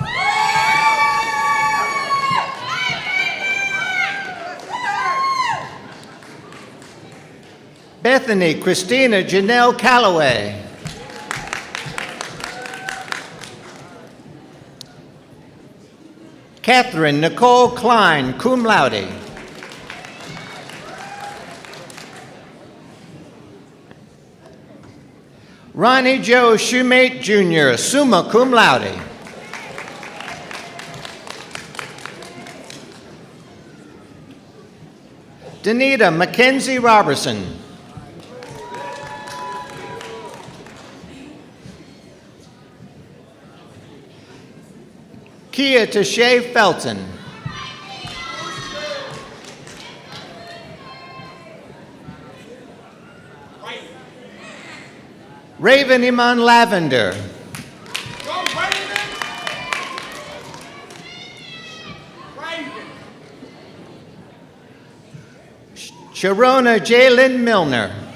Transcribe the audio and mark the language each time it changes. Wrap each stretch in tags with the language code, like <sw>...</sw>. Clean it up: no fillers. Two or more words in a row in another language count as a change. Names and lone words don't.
<en>Bethany Christina Janelle Calloway. Catherine Nicole Klein,</en> <la>cum laude.</la> <en>Ronnie Joe Shoemate Jr.,</en> <la>summa cum laude.</la> <en>Danita Mackenzie Robertson. Kia Tashay Felton. Raven Iman Lavender. Sharona Jalen Milner.</en>